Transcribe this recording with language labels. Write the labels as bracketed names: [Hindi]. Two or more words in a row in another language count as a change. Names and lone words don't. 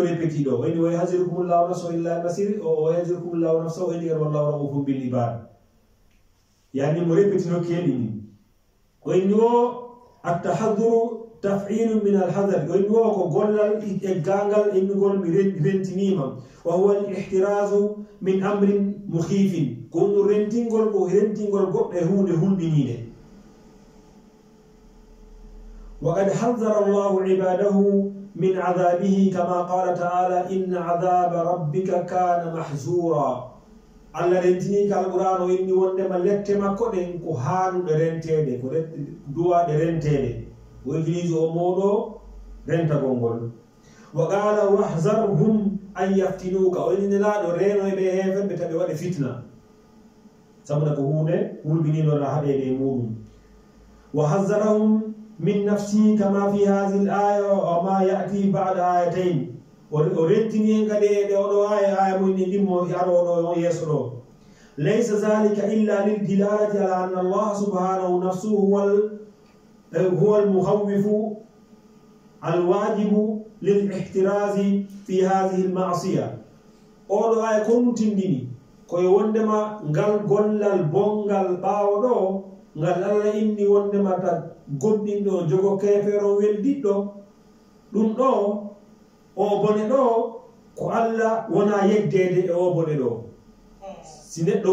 [Fula] répéti ɗo wayni [Arabic] ويحذركم الله نفسه [Fula] illa nasir o [Arabic] يحذركم الله نفسه [Fula] wayni gan [Arabic] والله رؤوف بالعباد [Fula] yani mo répéti no keeɗi ni wayni o [Arabic] التحذر تفعل من الحذر [Fula] wayni o ko gollal e gangal innugol mi rentinima [Arabic] وهو الاحتراز من أمر مخيف [Fula] ko no rentingol goɗɗe hunde hulɓinide [Arabic] وقد حذر الله عباده من عذابه كما قال تعالى إن عذاب ربك كان محذورا [Fula] Allah rentini ka alquran o inni wondema lette makko ɗen ko haanuɗe rentede ko duwaɗe rentede o utilise o moɗo rentagol ngol [Arabic] وقال واحذرهم أن يفتنوك [Fula] o inni nelaɗo renoyɓe heefen ɓe taɓe waɗe fitna sabuna ko hunde hulɓininoɗa haɗede e muɗum [Arabic] وحذرهم من نفسه كما في هذه الآية وما يأتي بعد آيتين [Fula] o rentini en kadi e oɗo aya mum ni ɗimmo aroɗo on yeeso ɗo [Arabic] ليس ذلك إلا للدلالة على أن الله سبحانه نفسه هو المخوف الواجب للاحتراز في هذه المعصية [Fula] oɗo aya kon tindini koye wondema ngal gollal bongal ɓaawo ɗo ngal Allah inni wondema ta gomɗinɗo jogo kefero weldiɗɗo ɗum ɗo o bone ɗo ko Allah wona yeddede e o bone ɗo si neɗɗo